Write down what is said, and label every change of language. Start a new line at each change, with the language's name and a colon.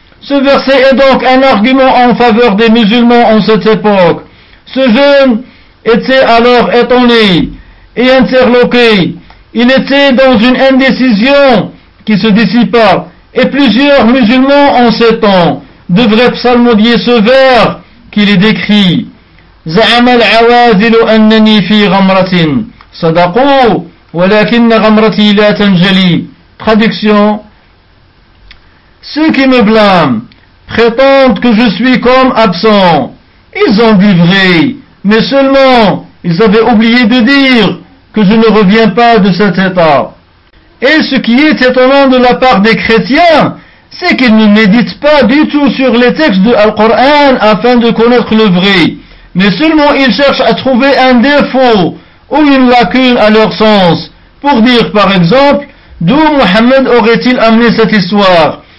French: Ce verset est donc un argument en faveur des musulmans en cette époque. Ce jeune était alors étonné et interloqué. Il était dans une indécision qui se dissipa. Et plusieurs musulmans en ces temps devraient psalmodier ce vers qui les décrit.
Arabic: « زعم العوازل أنني في غمرة » صدقوا ولكن غمرتي لا تنجلي.
French: Traduction: ceux qui me blâment prétendent que je suis comme absent. Ils ont dit vrai, mais seulement ils avaient oublié de dire que je ne reviens pas de cet état. Et ce qui est étonnant de la part des chrétiens, c'est qu'ils ne méditent pas du tout sur les textes de Al-Qur'an afin de connaître le vrai, mais seulement ils cherchent à trouver un défaut ou une lacune à leur sens, pour dire par exemple d'où Mohammed aurait-il amené cette histoire.